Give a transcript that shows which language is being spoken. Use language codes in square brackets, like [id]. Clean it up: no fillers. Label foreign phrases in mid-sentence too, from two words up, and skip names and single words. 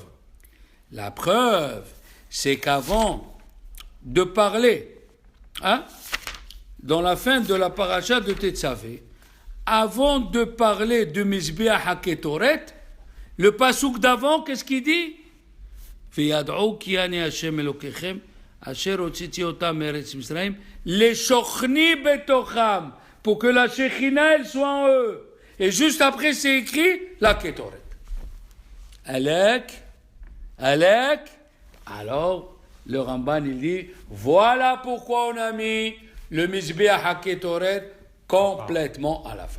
[fr] La preuve, c'est qu'avant de parler, dans la fin de la paracha de Tetzavé, avant de parler de [he] מזבח הקטורת, [fr] le pasouk d'avant, qu'est-ce qu'il dit? [he] וידעו כי אני ה' אלוקיכם אשר הוצאתי אותם מארץ מצרים לשכני בתוכם, [fr] pour que la Shechina, elle soit en eux. Et juste après, c'est écrit la Ketoret. Alek. Alors, le Ramban, il dit, voilà pourquoi on a mis le [he] מזבח הקטורת [fr] complètement à la fin.